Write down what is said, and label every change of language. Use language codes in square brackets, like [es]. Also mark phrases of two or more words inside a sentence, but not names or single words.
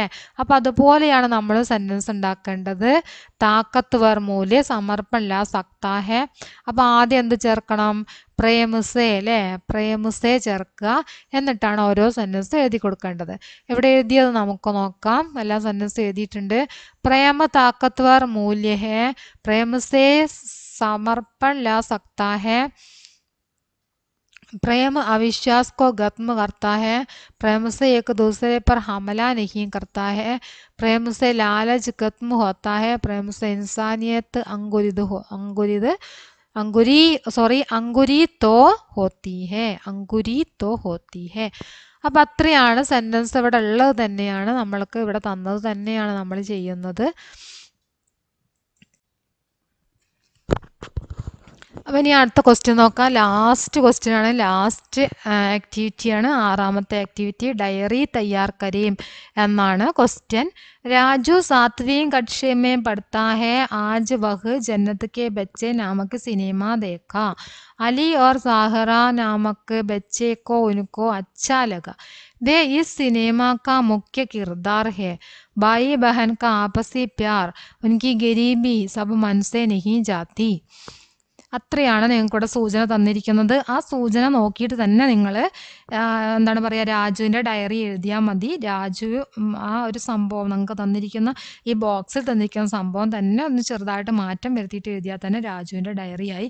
[ml] അപ്പൊ അതുപോലെയാണ് നമ്മൾ സെന്റൻസ് ഉണ്ടാക്കേണ്ടത്. [hi] ताकतवर मूल्य, समर्पण ला सकता है. [ml] അപ്പൊ ആദ്യം എന്ത് ചേർക്കണം? പ്രേമസേ അല്ലേ, പ്രേമസേ ചേർക്കുക. എന്നിട്ടാണ് ഓരോ സെന്റൻസ് എഴുതി കൊടുക്കേണ്ടത്. ഇവിടെ എഴുതിയത് നമുക്ക് നോക്കാം. എല്ലാ സെന്റൻസ് എഴുതിയിട്ടുണ്ട്. [hi] प्रेम ताकतवर मूल्य है, प्रेम से समर्पण ला सकता है, प्रेम अविश्वास को खत्म करता है, प्रेम से एक दूसरे पर हमला नहीं करता है, प्रेम से लालच खत्म होता है, प्रेम से इंसानियत अंकुरित होती है. [ml] അപ്പം അത്രയാണ് സെന്റൻസ് ഇവിടെ ഉള്ളത് തന്നെയാണ്, നമ്മൾക്ക് ഇവിടെ തന്നത് തന്നെയാണ് നമ്മൾ ചെയ്യുന്നത്. അപ്പം ഇനി അടുത്ത ക്വസ്റ്റ്യൻ നോക്കാം. [en] last question [ml] ആണ്, ലാസ്റ്റ് ആക്ടിവിറ്റിയാണ്, 6ാമത്തെ ആക്ടിവിറ്റി. [hi] डायरी तैयार करें [ml] എന്നാണ് ക്വസ്റ്റ്യൻ. [hi] രാജു 7वीं कक्षा में पढ़ता है. आज वह जन्नत के बच्चे नामक सिनेमा देखा. अली और साहरा नामक बच्चे को उनको अच्छा लगा. वे इस सिनेमा का मुख्य किरदार है. भाई बहन का आपसी प्यार, उनकी गरीबी सब मन से नहीं जाती. [ml] അത്രയാണ് നിങ്ങൾക്കിവിടെ സൂചന തന്നിരിക്കുന്നത്. ആ സൂചന നോക്കിയിട്ട് തന്നെ നിങ്ങൾ എന്താണ് പറയുക, രാജുവിൻ്റെ ഡയറി എഴുതിയാൽ മതി. രാജു ആ ഒരു സംഭവം നിങ്ങൾക്ക് തന്നിരിക്കുന്ന ഈ ബോക്സിൽ തന്നിരിക്കുന്ന സംഭവം തന്നെ ഒന്ന് ചെറുതായിട്ട് മാറ്റം വരുത്തിയിട്ട് എഴുതിയാൽ തന്നെ രാജുവിൻ്റെ ഡയറിയായി.